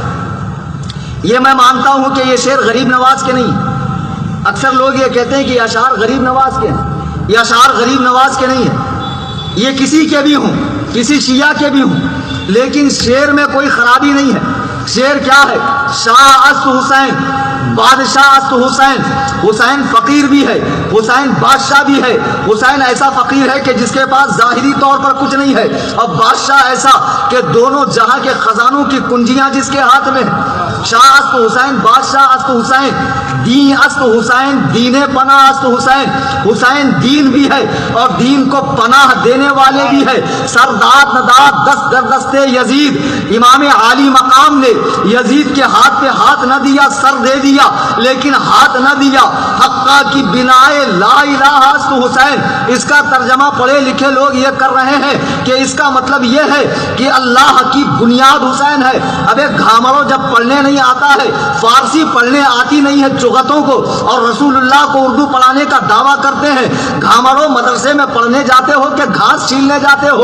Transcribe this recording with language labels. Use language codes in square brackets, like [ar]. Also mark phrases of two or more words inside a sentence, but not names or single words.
[ur] یہ میں مانتا ہوں کہ یہ شعر غریب نواز کے نہیں، اکثر لوگ یہ کہتے ہیں کہ یہ اشعار غریب نواز کے ہیں، یہ اشعار غریب نواز کے نہیں ہیں، یہ کسی کے بھی ہوں، کسی شیعہ کے بھی ہوں، لیکن شعر میں کوئی خرابی نہیں ہے۔ شعر کیا ہے؟ [fa] شاہ است حسین، بادشاہ است حسین، [ur] حسین فقیر بھی ہے، حسین بادشاہ بھی ہے، حسین ایسا فقیر ہے کہ جس کے پاس ظاہری طور پر کچھ نہیں ہے، اور بادشاہ ایسا کہ دونوں جہاں کے خزانوں کی کنجیاں جس کے ہاتھ میں ہیں۔ [fa] شاہ است حسین، بادشاہ است حسین، دین است حسین، دین پناہ است حسین۔ [ur] حسین دین بھی ہے اور دین کو پناہ دینے والے بھی ہے۔ [fa] سرداد نداد دست در دست یزید، [ur] امام عالی مقام نے یزید کے ہاتھ پہ ہاتھ نہ دیا، سر دے دیا لیکن ہاتھ نہ دیا۔ [fa] حقہ کی بنائے لا الہ است حسین، [ur] اس کا ترجمہ پڑھے لکھے لوگ یہ کر رہے ہیں کہ اس کا مطلب یہ ہے کہ اللہ کی بنیاد حسین ہے۔ اب ایک گھامرو جب پڑھنے نہیں آتا ہے، فارسی پڑھنے آتی نہیں ہے چغتوں کو، اور رسول اللہ کو اردو پڑھانے کا دعویٰ کرتے ہیں، گھامرو مدرسے میں پڑھنے جاتے ہو کہ گھاس چھیلنے جاتے ہو؟